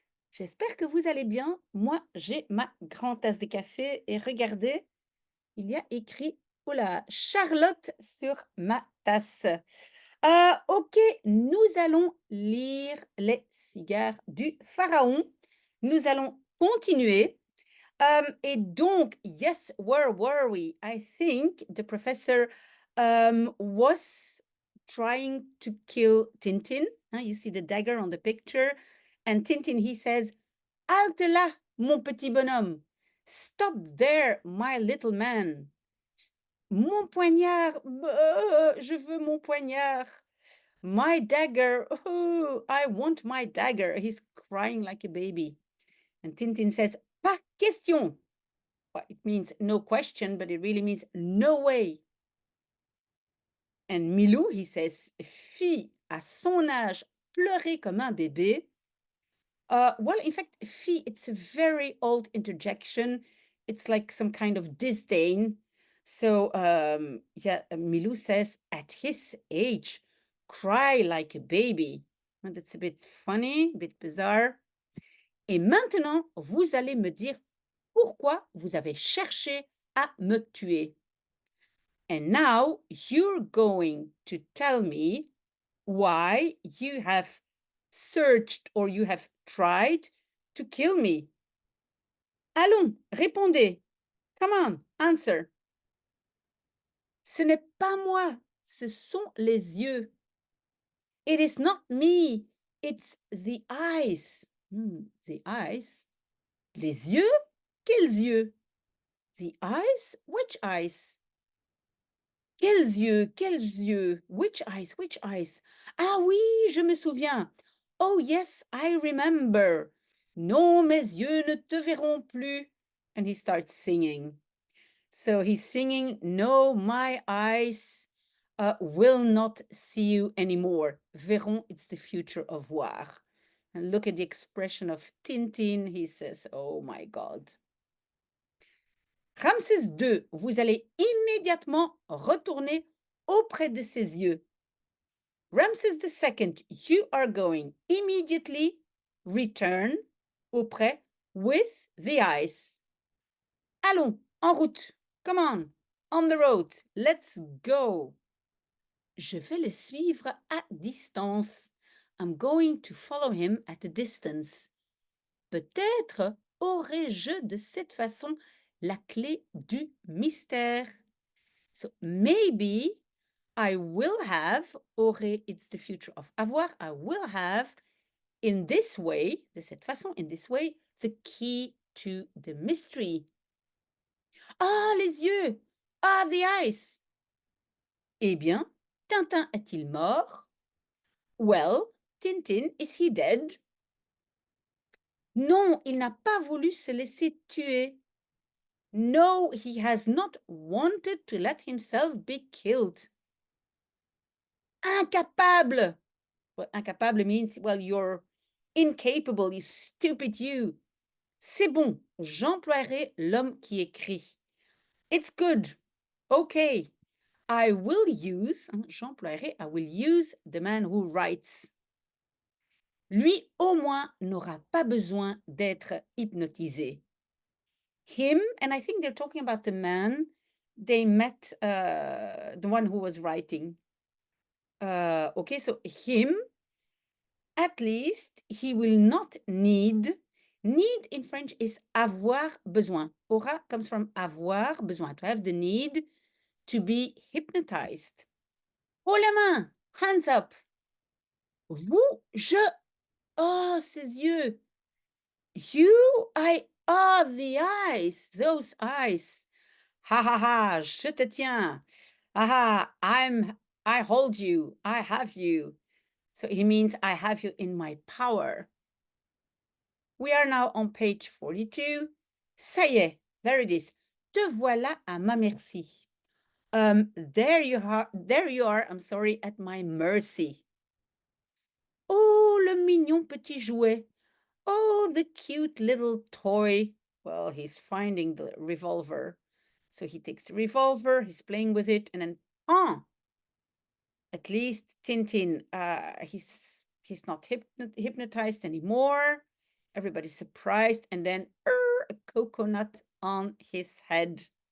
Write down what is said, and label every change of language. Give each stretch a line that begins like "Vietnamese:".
French: J'espère que vous allez bien. Moi, j'ai ma grande tasse de café et regardez, il y a écrit, oh là, Charlotte sur ma tasse. Ok, nous allons lire Les cigares du pharaon. Nous allons continuer. Et donc,
English: yes, where were we? I think the professor was trying to kill Tintin. You see the dagger on the picture. And Tintin, he says,
French: Halte là, mon petit bonhomme.
English: Stop there, my little man.
French: Mon poignard, je veux mon poignard.
English: My dagger, oh, I want my dagger. He's crying like a baby. And Tintin says,
French: Pas question.
English: Well, it means no question, but it really means no way. And Milou, he says,
French: fille à son âge pleurer comme un bébé.
English: Well, in fact, fille, it's a very old interjection. It's like some kind of disdain. So, yeah, Milou says, at his age, cry like a baby. And that's a bit funny, a bit bizarre.
French: Et maintenant, vous allez me dire pourquoi vous avez cherché à me tuer.
English: And now you're going to tell me why you have searched or you have tried to kill me.
French: Allons, répondez.
English: Come on, answer.
French: Ce n'est pas moi, ce sont les yeux.
English: It is not me, it's the eyes. The eyes?
French: Les yeux? Quels yeux?
English: The eyes? Which eyes?
French: Quels yeux? Quels yeux?
English: Which eyes? Which eyes?
French: Ah oui, je me souviens.
English: Oh yes, I remember.
French: Non, mes yeux ne te verront plus.
English: And he starts singing. So he's singing, No, my eyes will not see you anymore. Verront, it's the future of voir. And look at the expression of Tintin. He says, Oh my God.
French: Ramsès II, vous allez immédiatement retourner auprès de ses yeux.
English: Ramsès II, you are going immediately return auprès with the eyes.
French: Allons, en route.
English: Come on the road. Let's go.
French: Je vais le suivre à distance.
English: I'm going to follow him at a distance.
French: Peut-être aurai-je de cette façon la clé du mystère.
English: So maybe I will have, aurai, it's the future of avoir, I will have in this way,
French: de cette façon,
English: in this way, the key to the mystery.
French: Ah, les yeux!
English: Ah, the eyes!
French: Eh bien, Tintin est-il mort?
English: Well, Tintin, is he dead?
French: Non, il n'a pas voulu se laisser tuer.
English: No, he has not wanted to let himself be killed. Incapable! Well, incapable means, well, you're incapable, you stupid you.
French: C'est bon, j'emploierai l'homme qui écrit.
English: It's good. Okay. I will use, j'emploierai, I will use the man who writes.
French: Lui, au moins, n'aura pas besoin d'être hypnotisé.
English: Him, and I think they're talking about the man they met, the one who was writing. Okay, so him, at least, he will not need. Need in French is avoir besoin. Aura comes from avoir besoin, to have the need to be hypnotized.
French: Oh la main,
English: hands up.
French: Vous, je, oh, ses yeux.
English: You, the eyes, those eyes. Ha ha ha,
French: je te tiens.
English: Aha, I hold you, I have you. So he means I have you in my power. We are now on page 42.
French: Ça y est,
English: there it is.
French: Te voilà à ma merci.
English: There you are, I'm sorry, at my mercy.
French: Oh, le mignon petit jouet.
English: Oh, the cute little toy. Well, he's finding the revolver. So he takes the revolver, he's playing with it, and then, at least Tintin, he's not hypnotized anymore. Everybody's surprised, and then a coconut on his head.